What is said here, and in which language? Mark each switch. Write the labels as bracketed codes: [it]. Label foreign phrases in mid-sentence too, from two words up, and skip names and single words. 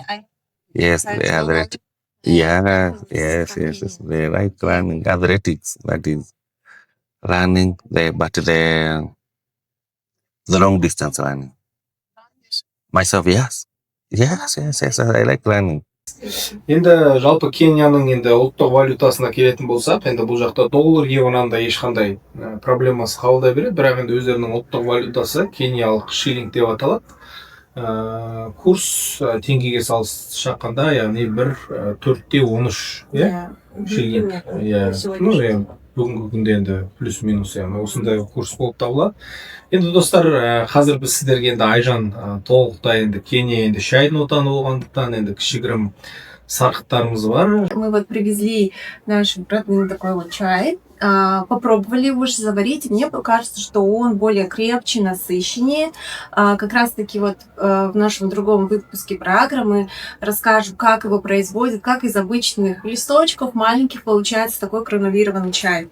[en] Yes, the athletics. Yes. They like running, athletics, that is running, but the long distance running. Myself, yes, I like running. [kk] Енді жалпы Кенияның енді ұлттық валютасына келетін болсақ, енді бұл жақта доллар, евродан да ешқандай проблемасы қалдай береді, бірақ енді өздерінің ұлттық валютасы кениялық шиллинг деп аталады. Курс теңгеге шаққанда, яғни 1,413 шиллинг. Бүгінгі күнде енді плюс-минус осындай курс болып табылады. Енді достар, қазір біз сіздерге енді Айжан толықтай енді Кения енді шайдың отаны болғандықтан енді кішігірім сарқыттарымыз бар. [ru] Мы вот привезли наш родной такой вот чай, попробовали его же заварить. Мне кажется, что он более крепче, насыщеннее. Как раз-таки вот в нашем другом выпуске про агро мы расскажем, как его производят, как из обычных листочков маленьких получается такой гранулированный чай.